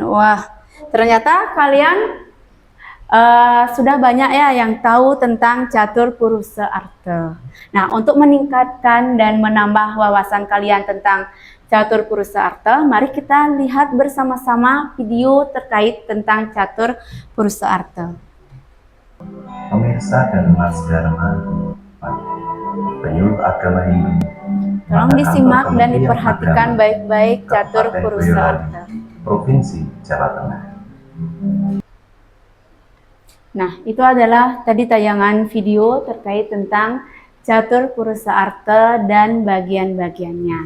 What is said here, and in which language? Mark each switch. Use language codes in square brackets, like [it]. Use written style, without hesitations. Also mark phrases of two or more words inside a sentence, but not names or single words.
[id] Wah, ternyata kalian sudah banyak ya yang tahu tentang Catur Purusa Arta. Nah, untuk meningkatkan dan menambah wawasan kalian tentang Catur Purusa Arta, mari kita lihat bersama-sama video terkait tentang Catur Purusa Arta. Pemirsa dan Mas Dharma, penyuluh agama Hindu, Tolong pada disimak kantor dan Kementerian diperhatikan Agama, baik-baik catur Kabupaten Purusa Boyolali, Arta. Provinsi Jawa Tengah. Nah, itu adalah tadi tayangan video terkait tentang catur Purusa Arta dan bagian-bagiannya.